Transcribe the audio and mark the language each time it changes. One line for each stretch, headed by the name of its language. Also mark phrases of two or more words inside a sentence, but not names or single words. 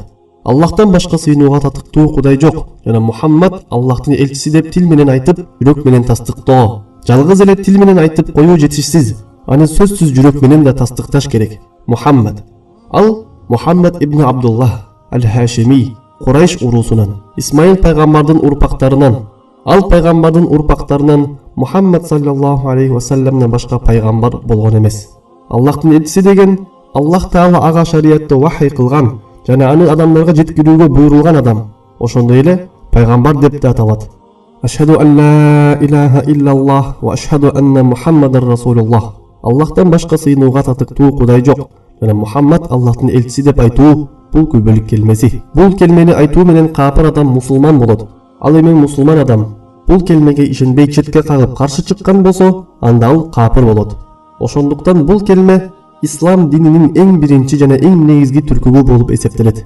Kyrgyz: Аллахтан башка сыйынууга татыктуу Кудай жок жана Мухаммад Аллахтын элчиси деп тил менен айтып, жүрөк менен тастыктоо. Жалгыз эле тил менен айтып коюу жетишсиз. Аны сөзсүз жүрөк менен да тастыкташ керек. Мухаммад. Ал Мухаммад ибн Абдуллах ал-Хашими, Курайш урусунан, Исмаил пайгамбардын урпактарынан. Ал пайгамбардын урпактарынан Мухаммад
Arabic: صلى الله عليه وسلم
Kyrgyz: башка пайгамбар болгон эмес. Аллахтын элчиси деген Аллах Таала ага шариятты вахий кылган жана аны адамдарга жеткирүүгө буйрулган адам. Ошондой эле пайгамбар деп да аталат.
Arabic: أشهد أن لا إله إلا الله وأشهد أن محمدا رسول الله.
Kyrgyz: Аллахтан башка сыйынууга татыктуу Кудай жок жана Мухаммад Аллахтын элчиси деп айтуу бул көбөлүк келмеси. Бул келмени айтуу менен капыр адам мусулман болот. Ал эми мусулман адам бул келмеге ишенбей четке кагып каршы чыккан болсо, анда ал капыр болот. Ошондуктан бул келме ислам дининин эң биринчи жана эң негизги түркүгү болуп эсептелет.